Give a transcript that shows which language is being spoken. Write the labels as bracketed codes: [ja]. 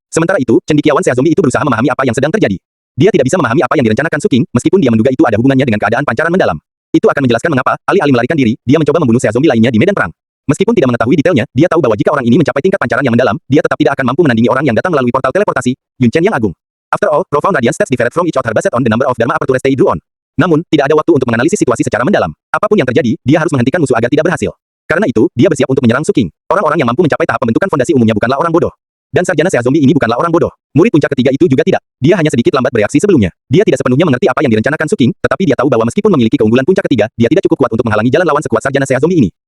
[id] Sementara itu, cendekiawan Sea zombie itu berusaha memahami apa yang sedang terjadi. Dia tidak bisa memahami apa yang direncanakan Su King, meskipun dia menduga itu ada hubungannya dengan keadaan pancaran mendalam. Itu akan menjelaskan mengapa, alih-alih melarikan diri, dia mencoba membunuh Sea zombie lainnya di medan perang. Meskipun tidak mengetahui detailnya, dia tahu bahwa jika orang ini mencapai tingkat pancaran yang mendalam, dia tetap tidak akan mampu menandingi orang yang datang melalui portal teleportasi, Yun Chen yang agung. [en] After all, profound radiant states differ from each other based on the number of dharma apertures they drew on. [id] Namun, tidak ada waktu untuk menganalisis situasi secara mendalam. Apapun yang terjadi, dia harus menghentikan musuh agar tidak berhasil. Karena itu, dia bersiap untuk menyerang Su King. Orang-orang yang mampu mencapai tahap pembentukan fondasi umumnya bukanlah orang bodoh. Dan sarjana Sea zombie ini bukanlah orang bodoh. Murid puncak ketiga itu juga tidak. Dia hanya sedikit lambat bereaksi sebelumnya. Dia tidak sepenuhnya mengerti apa yang direncanakan Su King, tetapi dia tahu bahwa meskipun memiliki keunggulan puncak ketiga, dia tidak cukup kuat untuk menghalangi jalan lawan sekuat sarjana Sea zombie ini.